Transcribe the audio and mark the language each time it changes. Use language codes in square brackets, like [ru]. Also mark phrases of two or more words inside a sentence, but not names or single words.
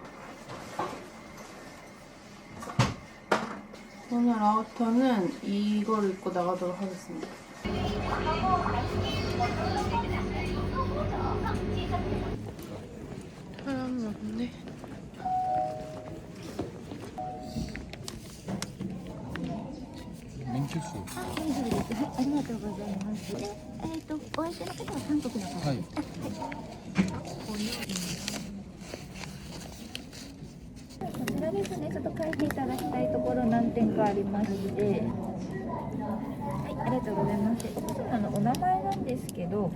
[ko] 오늘 아우터는 이걸 입고 나가도록 하겠습니다. 사람이 없네. 민키수. [ja] ありがとうございます。で、お相手の方は韓国の方。はい。こちらですね、ちょっと書いていただきたいところ何点かありまして、はい、ありがとうございます。お名前ですけど、